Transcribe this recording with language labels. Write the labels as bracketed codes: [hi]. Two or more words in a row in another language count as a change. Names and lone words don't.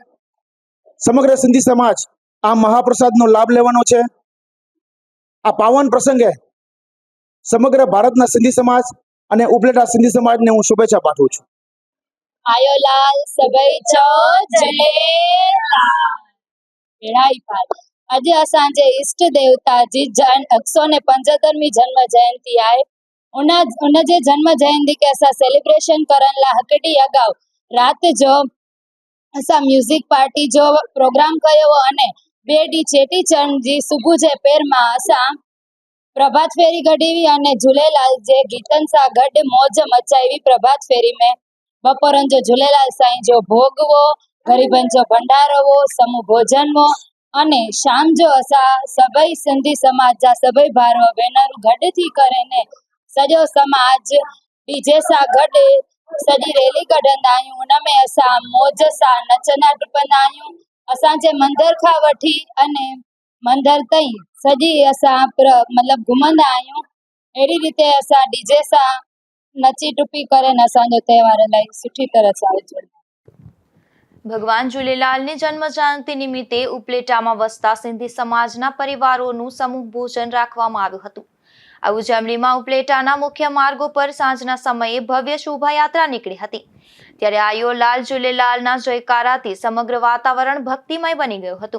[gu] સમગ્ર સિંધી સમાજ આ મહાપ્રસાદનો લાભ લેવાનો છે. આ પાવન પ્રસંગે સમગ્ર ભારતના સિંધી સમાજ અને ઉપલેટા સિંધી સમાજને હું શુભેચ્છા પાઠવું છું. [sd] आयो लाल सभई जो झूलेलाल. આજે असांजे इष्ट देवता जी 175મી जन्म जयंती आहे. उन जे जन्म जयंती के असां सेलिब्रेशन करण ला हिकड़ी अगाउ रात जो असां म्यूजिक पार्टी जो प्रोग्राम कयो अने 2 डी चेटीचंड जी सुबह जे पेर में असां प्रभात फेरी कढी अने झूलेलाल जे गीतन सां गड मौज मचावी. प्रभात फेरी में बपोरन जो झूलेलाल साईं जो भोगवो, गरीबन जो भंडारो, समूह भोजन वो अने शाम जो असां सभई सिंधी समाज जा सभई भारो भेनरूं गड थी करे ने सॼो समाज डीजे सां गड सॼी रैली कढंदा आहियूं. उन में असां मौज सां नचंदा टुपंदा आहियूं. असांजे मंदर खां वठी अने मंदर ताईं सॼी असां मतिलबु घुमंदा आहियूं. अहिड़ी रीते असां डीजे सां नची टुपी करे असांजो तहेवार इलाही सुठी तरह सां उजवंदा आहियूं. [gu] ભગવાન ઝૂલેલાલની જન્મ જયંતિ નિમિત્તે ઉપલેટામાં વસતા સિંધી સમાજના પરિવારોનું સમૂહ ભોજન રાખવામાં આવ્યું હતું. આ ઉજવણીમાં ઉપલેટાના મુખ્ય માર્ગો પર સાંજના સમયે ભવ્ય શોભાયાત્રા નીકળી હતી. ત્યારે [sd] आयो लाल [gu] ઝૂલેલાલના જયકારાથી સમગ્ર વાતાવરણ ભક્તિમય બની ગયું હતું.